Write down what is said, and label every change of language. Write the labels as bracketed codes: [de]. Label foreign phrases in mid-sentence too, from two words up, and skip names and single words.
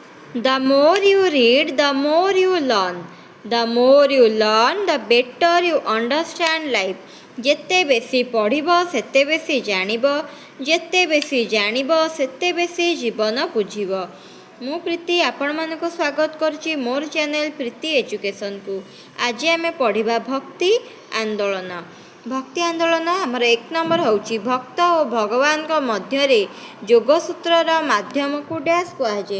[en] The more you read, the more you learn. The more you learn, the better you understand life. [or] ଯେତେ ବେଶୀ ପଢ଼ିବ ସେତେ ବେଶୀ ଜାଣିବ, ଯେତେ ବେଶୀ ଜାଣିବ ସେତେ ବେଶୀ ଜୀବନ ବୁଝିବ। ମୁଁ ପ୍ରୀତି ଆପଣମାନଙ୍କୁ ସ୍ୱାଗତ କରୁଛି ମୋର ଚ୍ୟାନେଲ ପ୍ରୀତି ଏଜୁକେସନକୁ। ଆଜି ଆମେ ପଢ଼ିବା ଭକ୍ତି ଆନ୍ଦୋଳନ। ଭକ୍ତି ଆନ୍ଦୋଳନ ଆମର 1 ନମ୍ବର ହେଉଛି ଭକ୍ତ ଓ ଭଗବାନଙ୍କ ମଧ୍ୟରେ ଯୋଗସୂତ୍ରର ମାଧ୍ୟମକୁ ଡ୍ୟାସ୍ କୁହାଯାଏ।